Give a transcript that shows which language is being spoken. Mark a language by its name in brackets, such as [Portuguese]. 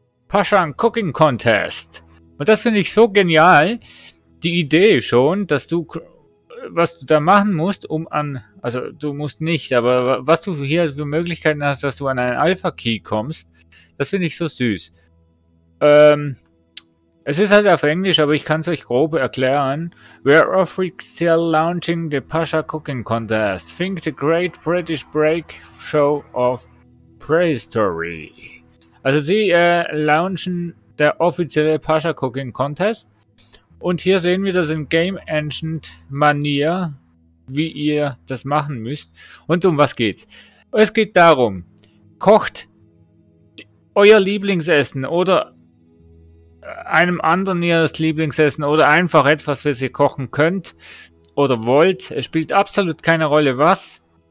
[English] Pashan Cooking Contest. [German] Und das finde ich so genial. Die Idee schon, dass du, was du da machen musst, also du musst nicht, aber was du hier für Möglichkeiten hast, dass du an einen Alpha-Key kommst, das finde ich so süß. Es ist halt auf Englisch, aber ich kann es euch grob erklären. [English] We're officially launching the Pasha Cooking Contest. Think the Great British Break Show of Prehistory. [German] Also sie launchen der offizielle Pasha Cooking Contest. Und hier sehen wir das in Game Engine Manier, wie ihr das machen müsst. Und um was geht's? Es geht darum, kocht euer Lieblingsessen oder einem anderen ihres Lieblingsessen oder einfach etwas, was ihr kochen könnt oder wollt. Es spielt absolut keine Rolle was.